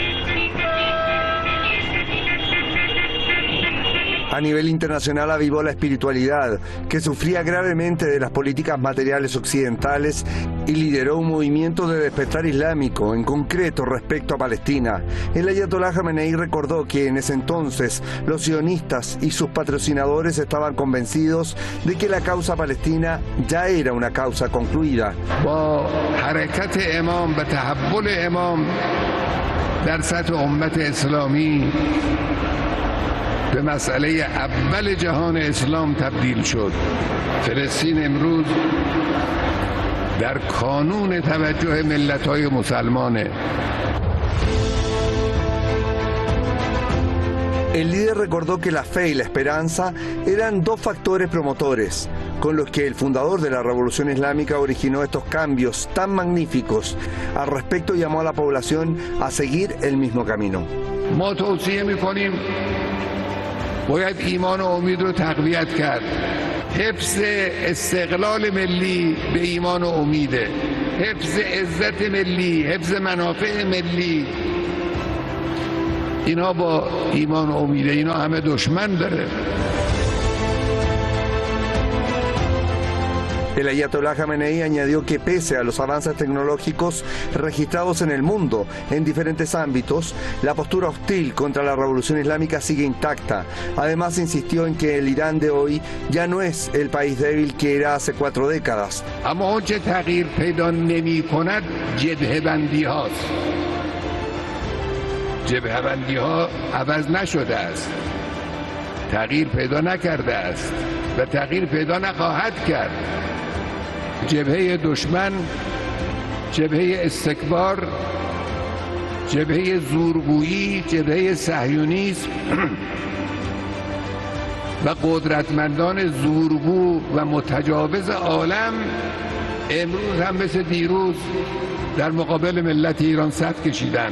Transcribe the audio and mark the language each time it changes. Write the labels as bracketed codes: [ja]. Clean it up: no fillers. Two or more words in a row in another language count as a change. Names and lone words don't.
[es] A nivel internacional avivó la espiritualidad, que sufría gravemente de las políticas materiales occidentales, y lideró un movimiento de despertar islámico, en concreto respecto a Palestina. El Ayatollah Khamenei recordó que en ese entonces los sionistas y sus patrocinadores estaban convencidos de que la causa palestina ya era una causa concluida. [fa] به مسئله اول جهان اسلام تبدیل شد. فلسطین امروز در کانون توجه ملت‌های مسلمانه. [es] El líder recordó que la fe y la esperanza eran 2 factores promotores, con los que el fundador de la Revolución Islámica originó estos cambios tan magníficos. Al respecto, llamó a la población a seguir el mismo camino. [fa] ما توصیه می‌کنیم باید ایمان و امید رو تقویت کرد. حفظ استقلال ملی به ایمان و امیده. حفظ عزت ملی، حفظ منافع ملی. اینا با ایمان و امیده، اینا همه دشمن داره. [es] El Ayatollah Khamenei añadió que pese a los avances tecnológicos registrados en el mundo en diferentes ámbitos, la postura hostil contra la Revolución Islámica sigue intacta. Además insistió en que el Irán de hoy ya no es el país débil que era hace 4 décadas. [fa] اما اون چه تغییر پیدا نمی‌کند جبهه‌بندی هاست. جبهه‌بندی‌ها عوض نشده است. تغییر پیدا نکرده است و تغییر پیدا نخواهد کرد. جبهه دشمن، جبهه استکبار، جبهه زورگویی، جبهه صهیونیسم و قدرتمندان زورگو و متجاوز عالم امروز هم مثل دیروز در مقابل ملت ایران صف کشیدند.